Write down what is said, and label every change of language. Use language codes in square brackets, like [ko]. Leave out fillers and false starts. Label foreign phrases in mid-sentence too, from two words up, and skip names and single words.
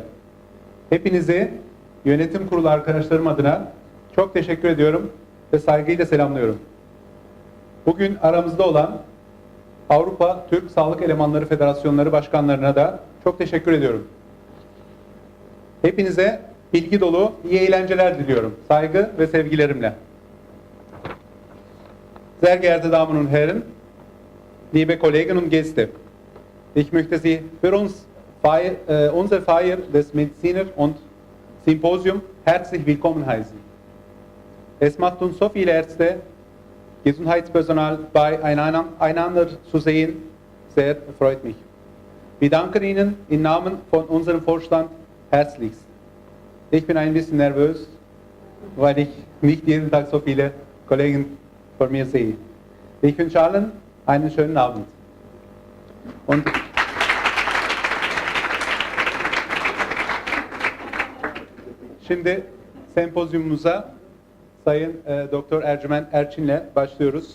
[tr] Hepinizi yönetim kurulu arkadaşlarım adına çok teşekkür ediyorum ve saygıyla selamlıyorum. Bugün aramızda olan Avrupa Türk Sağlık Elemanları Federasyonları Başkanlarına da çok teşekkür ediyorum. Hepinize bilgi dolu iyi eğlenceler diliyorum. Saygı ve sevgilerimle. [de] Sehr geehrte Damen und Herren, liebe Kollegen und Gäste, ich möchte Sie für unsere Feier des Mediziner und Symposium herzlich willkommen heißen. Es macht uns so viele Ärzte, Gesundheitspersonal beieinander zu sehen, sehr freut mich. Wir danken Ihnen im Namen von unserem Vorstand herzlichst. Ich bin ein bisschen nervös, weil ich nicht jeden Tag so viele Kollegen vor mir sehe. Ich wünsche allen einen schönen Abend. [tr] Und şimdi sempozyumumuza Sayın Doktor Ercüment Erçin'le başlıyoruz.